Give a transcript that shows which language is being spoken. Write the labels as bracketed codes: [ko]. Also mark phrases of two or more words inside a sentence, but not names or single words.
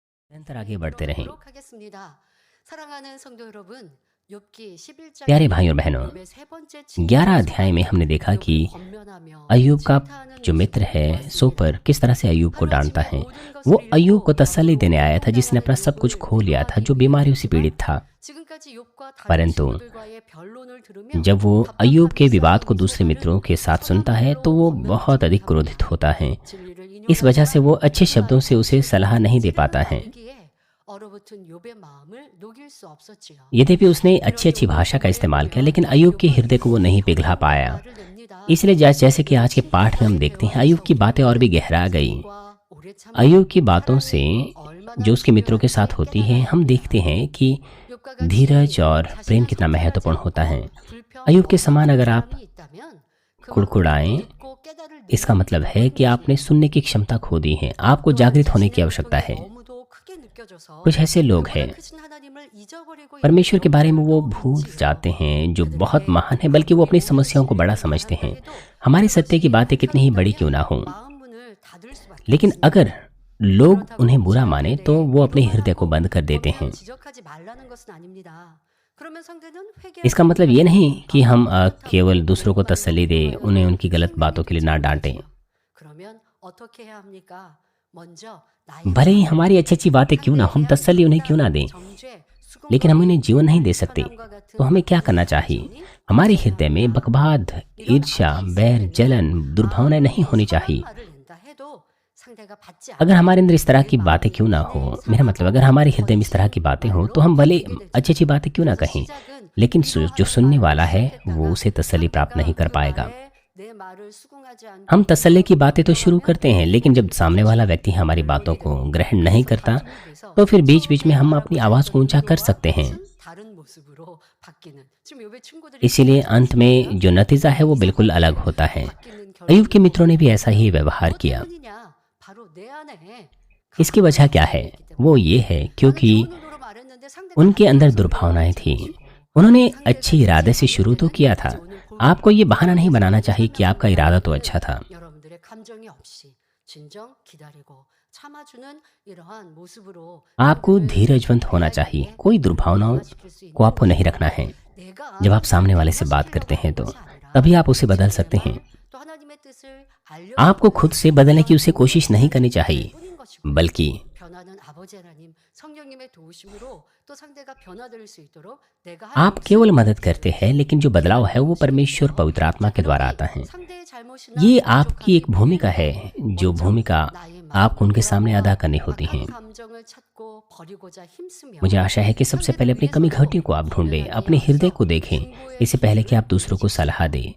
[hi] निरंतर आगे बढ़ते रहें। [ko] 읽어보도록 하겠습니다. 사랑하는 성도 여러분, 욥기 11장에 [hi] प्यारे भाई और [ko] 보면 [hi] बहनों, [ko] 욥의 세 번째 11 칭찬의 [hi] अध्याय में [ko] 소감이 [hi] हमने देखा कि [ko] 욥을 권면하며 [hi] अय्यूब का [ko] 칭찬하는 [hi] जो मित्र [ko] 모습을 [hi] है सोपर [ko] 보았습니다. [hi] किस तरह से अय्यूब को डांटता [ko] 하루아침에 [hi] है। [ko] 모든 [hi] वो [ko] 것을 [hi] अय्यूब को [ko] 잃고 [hi] तसल्ली देने [ko] 약으로 [hi] आया था जिसने अपना [ko] 해방당하는 [hi] सब कुछ [ko] 욥을 [hi] खो लिया था, [ko] 위로하기 [hi] जो बीमारियों से [ko] 위함이었지만 [hi] पीड़ित था। [ko] 지금까지 욥과 다른 [hi] परंतु [ko] 친구들과의 변론을 들으며 [hi] जब वो अय्यूब [ko] 답답함이 [hi] के विवाद को [ko] 쌓인 [hi] दूसरे [ko] 소발은 [hi] मित्रों के साथ सुनता है तो [ko] 서답말로 [hi] वो बहुत [ko] 권면하지 [hi] अधिक [ko] 못합니다. [hi] क्रोधित होता है। [ko] 진리를 [hi] इस वजह से [ko] 인용하지만 [hi] वो अच्छे शब्दों [ko] 그날 [hi] से उसे सलाह [ko] 진리를 [hi] नहीं दे [ko] 찌르는 [hi] पाता है। [ko] 분위기에 얼어붙은 욥의 마음을 녹일 수 없었지요. [hi] यद्यपि उसने अच्छी [ko] 이런 [hi] अच्छी [ko] 욥을 [hi] भाषा का [ko] 보게 [hi] इस्तेमाल किया, [ko] 되면 [hi] लेकिन अय्यूब के हृदय को वो [ko] 욥은 [hi] नहीं पिघला [ko] 강하게 [hi] पाया। [ko] 말을 냅니다. [hi] इसलिए जैसे कि [ko] 욥은 [hi] आज के पाठ में हम [ko] 친구들과의 [hi] देखते हैं, अय्यूब की [ko] 대화에서 [hi] बातें और भी गहरा गई। [ko] 인내심과 오래 [hi] अय्यूब [ko] 참음이 [hi] की बातों से [ko] 사랑에게 얼마나 [hi] जो उसके मित्रों के साथ [ko] 중요한지 [hi] होती है, हम [ko] 깨달아야 [hi] देखते [ko] 합니다. [hi] हैं कि [ko] 욥과 같이 [hi] धीरज और प्रेम [ko] 자신을 [hi] कितना [ko] 성찰하지 [hi] महत्वपूर्ण होता है। [ko] 않고 불평 [hi] अय्यूब के समान [ko] 원망하는 [hi] अगर आप [ko] 사람이 있다면 그만큼 [hi] कुड़कुड़ाएं, [ko] 듣고 깨달을 [hi] इसका [ko] 능력이 [hi] मतलब है [ko] 부족한 [hi] कि आपने [ko] 것입니다. [hi] सुनने की क्षमता खो दी है। आपको [ko] 또한 [hi] जागृत होने की [ko] 자신의 [hi] आवश्यकता [ko] 고통이 [hi] है। [ko] 너무도 크게 느껴져서 [hi] कुछ ऐसे लोग [ko] 그보다 [hi] हैं, [ko] 크신 하나님을 잊어버리고 있는 [hi] परमेश्वर के बारे में वो [ko] 경우들도 [hi] भूल [ko] 있지요. [hi] जाते हैं जो बहुत [ko] 그들에게 [hi] महान है, बल्कि वो [ko] 하나님의 [hi] अपनी [ko] 모든 [hi] समस्याओं को बड़ा [ko] 진리를 [hi] समझते हैं। [ko] 말한다 해도 [hi] हमारी सत्य की [ko] 그것이 [hi] बातें कितनी ही बड़ी क्यों ना हो, [ko] 날카롭다면 마음 문을 닫을 수밖에 [hi] लेकिन [ko] 없습니다. [hi] अगर लोग [ko] 그렇다고 [hi] उन्हें बुरा [ko] 상대에 [hi] माने तो [ko] 대해 [hi] वो अपने [ko] 위로만 [hi] हृदय को [ko] 하고 [hi] बंद कर देते [ko] 권면 [hi] हैं। [ko] 지적하지 말라는 것은 아닙니다. 그러면 상대는 회개할 [hi] इसका मतलब ये [ko] 준비가 [hi] नहीं [ko] 되고 [hi] कि हम [ko] 마음이 따뜻하고 [hi] केवल दूसरों को [ko] 위로받는 [hi] तसल्ली दें, [ko] 마음으로 [hi] उन्हें उनकी गलत [ko] 생명이 [hi] बातों के लिए ना डांटें। [ko] 되찾아오지요. 그러면 어떻게 해야 합니까? 먼저 나의 [hi] भले ही [ko] 마음을 [hi] हमारी अच्छी अच्छी बातें क्यों ना हो, हम [ko] 상대에 대한 [hi] तसल्ली उन्हें क्यों ना [ko] 판단, [hi] दें, [ko] 정죄, [hi] लेकिन हम उन्हें [ko] 수긍거리, [hi] जीवन नहीं दे सकते। [ko] 불편함과 [hi] तो [ko] 같은 [hi] हमें क्या करना [ko] 나쁜 [hi] चाहिए? [ko] 감정이 [hi] हमारे [ko] 없어야 [hi] हृदय में [ko] 합니다. [hi] बकवाद, [ko] 이런 [hi] ईर्ष्या, [ko] 악이 있을 [hi] बैर, [ko] 때는 [hi] जलन, दुर्भावनाएं नहीं [ko] 아무리 [hi] होनी [ko] 선한 [hi] चाहिए। [ko] 말을 낸다 해도 상대가 받지 [hi] अगर [ko] 않으면 [hi] हमारे अंदर इस तरह [ko] 내 [hi] की बातें [ko] 마음이 [hi] क्यों ना [ko] 이내 [hi] हो, मेरा मतलब अगर [ko] 상하고 [hi] हमारे हृदय में इस तरह की [ko] 거친 [hi] बातें हो, तो [ko] 말로 [hi] हम भले [ko] 바뀌게 [hi] अच्छी अच्छी [ko] 되지요. [hi] बातें क्यों ना [ko] 그래서 [hi] कहें, [ko] 시작은 [hi] लेकिन जो [ko] 위로하는 [hi] सुनने [ko] 말로 [hi] वाला है वो [ko] 시작했다가 [hi] उसे तसल्ली प्राप्त नहीं [ko] 상대가 [hi] कर [ko] 그 [hi] पाएगा। [ko] 말에 내 말을 수긍하지 [hi] हम [ko] 않고 [hi] तसल्ली की बातें तो शुरू [ko] 공격하면 [hi] करते हैं, लेकिन जब सामने वाला व्यक्ति हमारी बातों [ko] 변론이 [hi] को [ko] 되고 [hi] ग्रहण नहीं [ko] 그래서 [hi] करता, [ko] 다툼이 돼서 [hi] तो फिर बीच बीच में [ko] 처음에 [hi] हम अपनी [ko] 말하고자 [hi] आवाज़ को [ko] 했던 [hi] ऊंचा कर [ko] 의도와 [hi] सकते हैं। [ko] 뜻은 다른 모습으로 바뀌는 지금 욥의 친구들이 [hi] इसीलिए [ko] 그랬지 [hi] अंत [ko] 않습니까? [hi] में जो नतीजा है वो बिल्कुल अलग [ko] 이상하게 [hi] होता है। [ko] 바뀌는 [hi] अय्यूब के [ko] 결론이 [hi] मित्रों ने भी [ko] 있었습니다. [hi] ऐसा ही व्यवहार [ko] 무엇 [hi] किया। [ko] 때문이냐? 바로 내 안에 [hi] इसकी [ko] 강한 [hi] वजह क्या [ko] 감정이 [hi] है? [ko] 있기 [hi] वो [ko] 때문이다. [hi] ये है [ko] 나는 [hi] क्योंकि [ko] 좋은 의도로 말했는데 상대가 [hi] उनके अंदर [ko] 반대해서 [hi] दुर्भावनाएं [ko] 그러지 [hi] थी। [ko] 않지. [hi] उन्होंने [ko] 상대가 [hi] अच्छे [ko] 듣지 [hi] इरादे से शुरू तो [ko] 않으면 [hi] किया था। [ko] 이제 오늘 볼 [hi] आपको ये बहाना नहीं [ko] 이야기에서 [hi] बनाना चाहिए कि आपका [ko] 만나는 [hi] इरादा तो [ko] 이야기를 [hi] अच्छा था। [ko] 여러분들의 감정이 없이 진정 기다리고 참아주는 이러한 모습으로 [hi] आपको [ko] 상대를 [hi] धीरजवंत होना [ko] 대할 [hi] चाहिए। [ko] 때 [hi] कोई दुर्भावनाओं [ko] 변화시킬 수 [hi] को [ko] 있는 [hi] आपको नहीं रखना [ko] 것입니다. [hi] है। [ko] 내가 [hi] जब आप सामने [ko] 상대를 [hi] वाले से बात करते [ko] 변화시키려고 [hi] हैं [ko] 하는 [hi] तो [ko] 것이 아니라 [hi] तभी आप उसे बदल सकते हैं। [ko] 상대가 또 하나님의 뜻을 [hi] आपको [ko] 알려주고 [hi] खुद से बदलने की [ko] 그러한 [hi] उसे कोशिश [ko] 노력을 [hi] नहीं [ko] 해야 [hi] करनी [ko] 될 [hi] चाहिए, [ko] 뿐인 것이고요. [hi] बल्कि [ko] 변화는 아버지 하나님 성령님의 도우심으로 또 상대가 변화될 수 있도록 내가 할 [hi] आप केवल [ko] 몫을 [hi] मदद करते हैं, लेकिन जो बदलाव है वो परमेश्वर पवित्र आत्मा के द्वारा आता है। ये आपकी एक भूमिका है, जो भूमिका आपको उनके सामने अदा करनी होती है। मुझे आशा है कि सबसे पहले अपनी कमी घटियों को आप ढूंढें, अपने हृदय को देखें, इससे पहले कि आप दूसरों को सलाह दें।